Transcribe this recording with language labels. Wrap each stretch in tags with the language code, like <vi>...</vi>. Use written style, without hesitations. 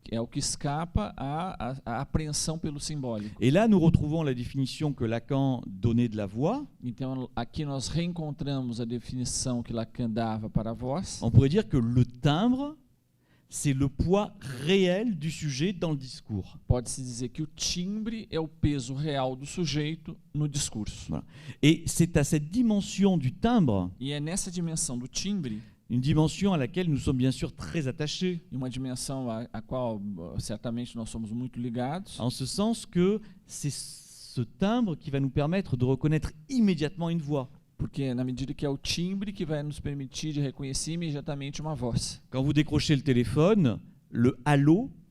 <pt>É o que escapa à apreensão pelo simbólico.</pt> <fr>Et là, nous retrouvons la définition que Lacan donnait de la voix.</fr> <pt>Então, aqui nós reencontramos a definição que Lacan dava para a voz.</pt> <fr>On pourrait dire que le timbre, c'est le poids réel du sujet dans le discours.</fr> <pt>Pode-se dizer que o timbre é o peso real do sujeito no discurso.</pt> <fr>Voilà. Et c'est à cette dimension du timbre,</fr> <pt>E é nessa dimensão do timbre,</pt> <fr>une dimension à laquelle nous sommes bien sûr très attachés,</fr> <pt>e uma dimensão a qual certamente nós somos muito ligados,</pt> <fr>en ce sens que c'est ce timbre qui va nous permettre de reconnaître immédiatement une voix.</fr> <pt>porque na medida que é o timbre que vai nos permitir de reconhecer imediatamente uma voz.</pt> <fr>Quand vous décrochez le téléphone, le allô,</fr>